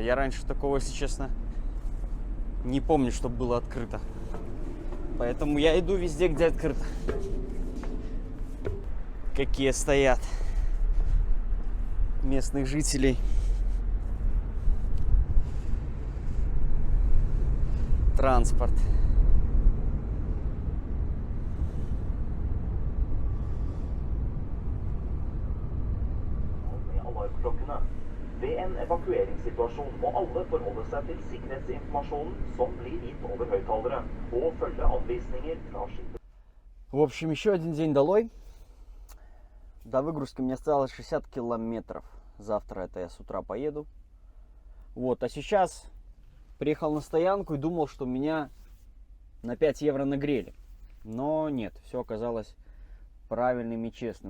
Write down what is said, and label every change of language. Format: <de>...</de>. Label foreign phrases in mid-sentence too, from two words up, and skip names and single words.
<ru>Я раньше такого, если честно, не помню, чтобы было открыто. Поэтому я иду везде, где открыто. Какие стоят местных жителей. Транспорт.</ru> <no>Ved en evakueringssituasjon må alle forholde seg til sikkerhetsinformasjonen som blir gitt over høyttalere, og følge anvisninger fra skipet.</no> <ru>В общем, еще один день долой. До выгрузки мне осталось 60 километров. Завтра это я с утра поеду. Вот, а сейчас приехал на стоянку и думал, что меня на 5 евро нагрели. Но нет, все оказалось правильным и честным.</ru>